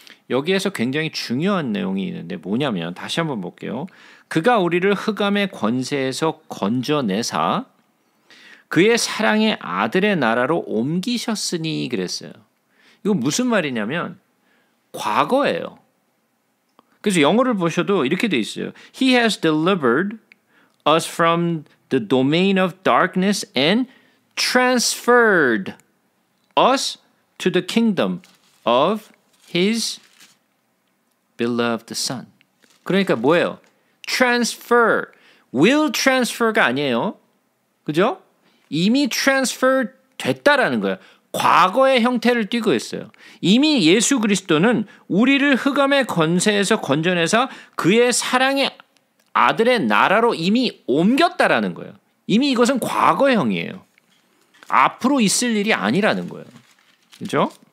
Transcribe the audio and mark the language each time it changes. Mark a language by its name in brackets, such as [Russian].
[Korean] 여기에서 굉장히 중요한 내용이 있는데 뭐냐면 다시 한번 볼게요. 그가 우리를 흑암의 권세에서 건져내사 그의 사랑의 아들의 나라로 옮기셨으니 그랬어요. 이거 무슨 말이냐면 과거예요. 그래서 영어를 보셔도 이렇게 돼 있어요. [English] He has delivered us from the domain of darkness and transferred us to the kingdom of his beloved son. [Korean] 그러니까 뭐예요? [English] transfer, will transfer [Korean] 가 아니에요. 그죠? 이미 transfer 됐다라는 거예요. 과거의 형태를 띠고 있어요. 이미 예수 그리스도는 우리를 흑암의 권세에서 건져내서 그의 사랑의 아들의 나라로 이미 옮겼다라는 거예요. 이미 이것은 과거형이에요. 앞으로 있을 일이 아니라는 거예요. 그죠?